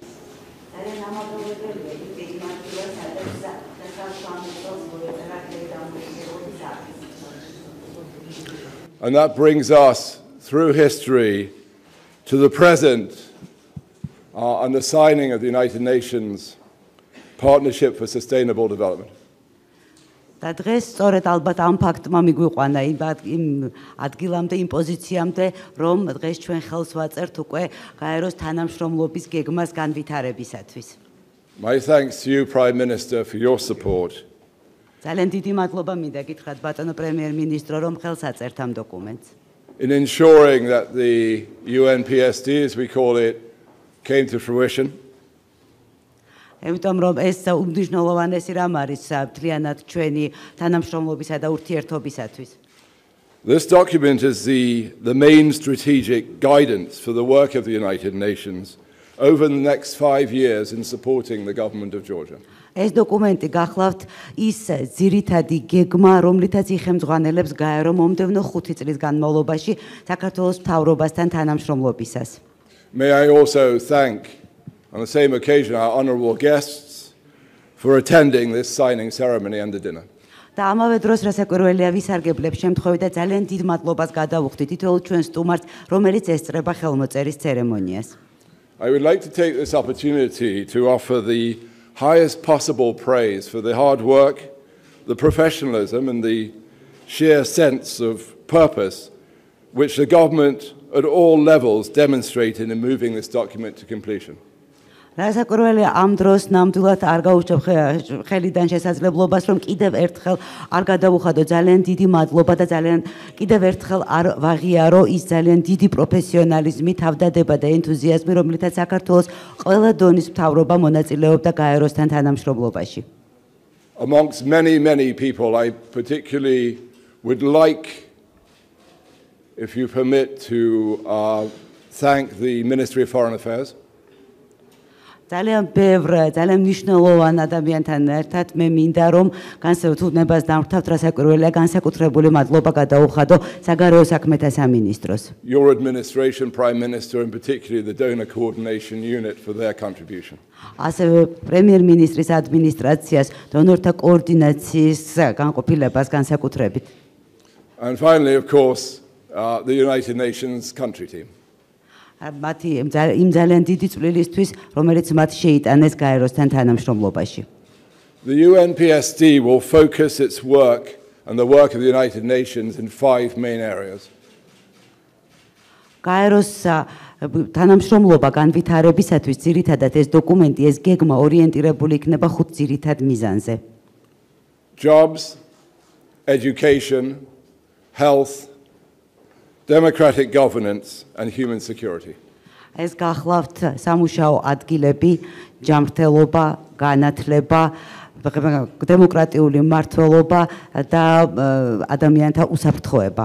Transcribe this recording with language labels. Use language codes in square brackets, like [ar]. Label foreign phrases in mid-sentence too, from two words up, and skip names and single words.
[en] And that brings us through history to the present and the signing of the United Nations Partnership for Sustainable Development. [ka] და დღეს სწორედ ალბათ ამ ფაქტმა მიგვიყვანა იმ ადგილამდე, იმ პოზიციამდე, რომ დღეს ჩვენ ხელს ვაწერთ უკვე გაეროს თანამშრომლობის გეგმას განვითარებისათვის. [en] My thanks to you, Prime Minister, for your support. [ka] ძალიან დიდი მადლობა მინდა გითხრათ ბატონო პრემიერ-მინისტრო, რომ ხელს აწერთ ამ დოკუმენტს. [en] In ensuring that the UNPSD, as we call it, came to fruition. [ka] Ემიტომ რომ ეს უმნიშვნელოვანესი რამ არის მთლიანად ჩვენი თანამშრომლობისა და ურთიერთობისათვის. [en] This document is the main strategic guidance for the work of the United Nations over the next 5 years in supporting the government of Georgia. [ka] ეს დოკუმენტი გახლავთ ის ძირითადი გეგმა, რომლითაც იხელმძღვანელებს გაერო მომდევნო 5 წლის განმავლობაში საქართველოს მთავრობასთან თანამშრომლობისას. [en] May I also thank, on the same occasion, our honourable guests for attending this signing ceremony and the dinner. [ka] და ამავე დროს რასაკვირველია ვისარგებლებ შემთხვევით და ძალიან დიდ მადლობას გადავუხდით თითოეულ ჩვენ სტუმარს, რომელიც ესწრება ხელმოწერის ცერემონიას. [en] I would like to take this opportunity to offer the highest possible praise for the hard work, the professionalism and the sheer sense of purpose which the government at all levels demonstrated in moving this document to completion. [ka] რასაკვირველია ამ დროს ნამდვილად არ გაუჩნდა ხელიდან შესაძლებლობას რომ კიდევ ერთხელ არ გადავუხადო ძალიან დიდი მადლობა და ძალიან კიდევ ერთხელ არ ვაღიარო ის ძალიან დიდი პროფესიონალიზმი, თავდადება და ენთუზიაზმი, რომლითაც საქართველოს ყველა დონის მთავრობა მონაწილეობდა გაეროსთან თანამშრომლობაში. [en] Amongst many people, I particularly would like, if you permit, to thank the Ministry of Foreign Affairs. [ka] ძალიან ბევრ, ძალიან მნიშვნელოვან ადამიანთან ერთად მე მინდა რომ განსაკუთრებას დამთავრდეთ რასაკვირველია განსაკუთრებული მადლობა გადაუხადო საგარეო საქმეთა სამინისტროს. [en] Your administration, Prime Minister, and particularly the donor coordination unit for their contribution. [ka] ასევე პრემიერ-მინისტრის ადმინისტრაციას დონორთა კოორდინაციის განყოფილებას განსაკუთრებით. [en] And finally, of course, the United Nations country team. [ka] მათი იმ ძალიან დიდი წვლილისთვის, რომელიც მათ შეიტანეს გაეროსთან თანამშრომლობაში. [en] The UNPSD will focus its work and the work of the United Nations in 5 main areas. [ka] გაეროს თანამშრომლობა განვითარებისათვის ძირითადად ეს დოკუმენტი, ეს გეგმა ორიენტირებული იქნება 5 ძირითად მიზანზე. [en] Jobs, education, health, democratic governance and human security. [ka] ეს გახლავთ სამუშაო ადგილები, ჯანმრთელობა, განათლება, დემოკრატიული მმართველობა და ადამიანთა უსაფრთხოება.